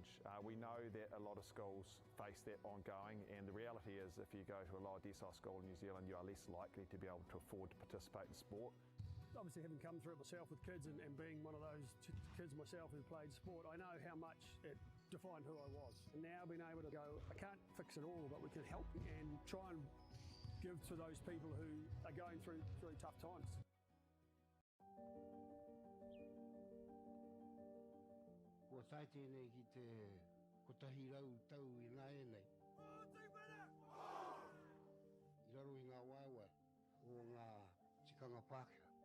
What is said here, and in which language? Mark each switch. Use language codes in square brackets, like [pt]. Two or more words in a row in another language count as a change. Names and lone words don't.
[en] We know that a lot of schools face that ongoing, and the reality is if you go to a lower decile school in New Zealand, you are less likely to be able to afford to participate in sport. Obviously, having come through it myself with kids and being one of those kids myself who played sport, I know how much it defined who I was. And now being able to go, I can't fix it all, but we can help and try and give to those people who are going through tough times. [mi] Kua tai tēnei ki te kotahi rau tau I ngā e nei. I raro I ngā waiwai o ngā tikanga Pākehā.